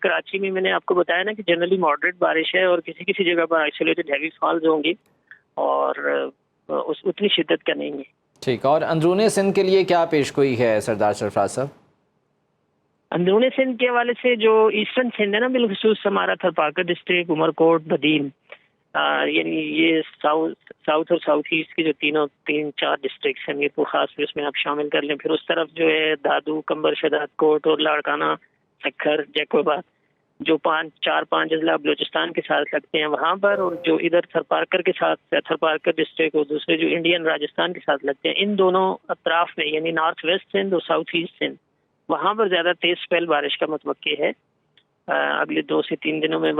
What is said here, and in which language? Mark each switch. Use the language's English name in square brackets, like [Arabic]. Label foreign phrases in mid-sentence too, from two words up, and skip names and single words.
[Urdu] کراچی میں میں نے آپ کو بتایا نا کہ [English] generally moderate [Urdu] بارش ہے اور کسی کسی جگہ پر [English] isolated heavy falls [Urdu] ہوں گی اور اس اتنی شدت کا نہیں ہے. ٹھیک، اور اندرونی سندھ کے لیے کیا پیشگوئی ہے سردار سرفراز صاحب? اندرونی سندھ کے حوالے سے جو ایسٹرن سندھ ہے نا، بالخصوص ہمارا تھرپاکر ڈسٹرکٹ، عمرکوٹ، بدین, یعنی یہ ساؤتھ اور [English] south east [Urdu] کی جو تین چار ڈسٹرکٹ ہیں، میرپور خاص بھی اس میں آپ شامل کر لیں. پھر اس طرف جو ہے دادو، قمبر، شداد کوٹ اور لاڑکانہ، سکھر، جیکوآباد، جو چار پانچ اضلاع بلوچستان کے ساتھ لگتے ہیں وہاں پر، اور جو ادھر تھرپارکر کے ساتھ تھرپارکر ڈسٹرکٹ اور دوسرے جو انڈین راجستھان کے ساتھ لگتے ہیں، ان دونوں اطراف میں یعنی [English] north west [Urdu] سندھ اور [English] south east [Urdu] سندھ، وہاں پر زیادہ تیز اسپیل بارش کا متوقع ہے اگلے 2 سے 3 دنوں میں.